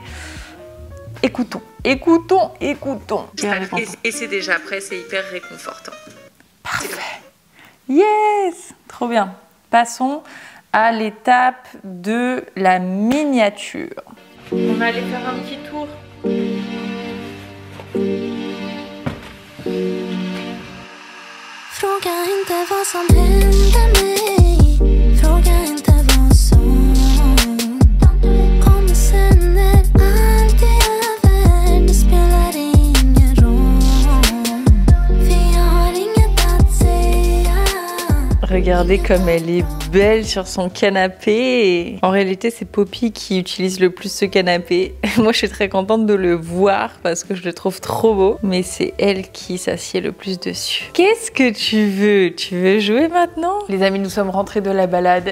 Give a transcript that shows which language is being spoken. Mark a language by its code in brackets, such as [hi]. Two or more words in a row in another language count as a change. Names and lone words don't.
[fr] Écoutons, écoutons, écoutons. Et c'est déjà prêt, c'est hyper réconfortant. Parfait. Yes! Trop bien. Passons à l'étape de la miniature. On va aller faire un petit tour. [sv] Fråga inte vad som hände mig. Fråga inte vad som kommer sen när allt är över. Det spelar ingen roll. För jag har inget att säga. [fr] Regardez comme elle est belle sur son canapé. En réalité, c'est Poppy qui utilise le plus ce canapé. Moi, je suis très contente de le voir parce que je le trouve trop beau. Mais c'est elle qui s'assied le plus dessus. Qu'est-ce que tu veux? Tu veux jouer maintenant? Les amis, nous sommes rentrés de la balade.